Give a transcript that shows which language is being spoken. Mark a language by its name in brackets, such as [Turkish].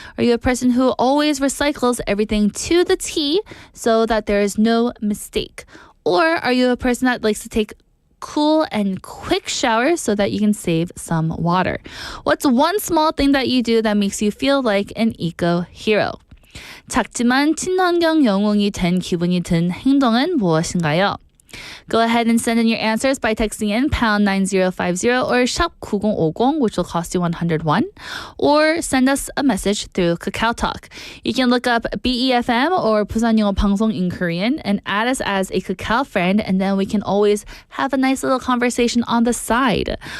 [English] Are you a person who always recycles everything to the T so that there is no mistake? Or are you a person that likes to take cool and quick showers so that you can save some water? What's one small thing that you do that makes you feel like an eco-hero? [Korean] 작지만 친환경 영웅이 된 기분이 든 행동은 무엇인가요? [English] Go ahead and send in your answers by texting in pound 9050 or shop 9050, which will cost you 101, or send us a message through KakaoTalk. You can look up BEFM or 부산영어방송 in Korean and add us as a Kakao friend, and then we can always have a nice little conversation on the side.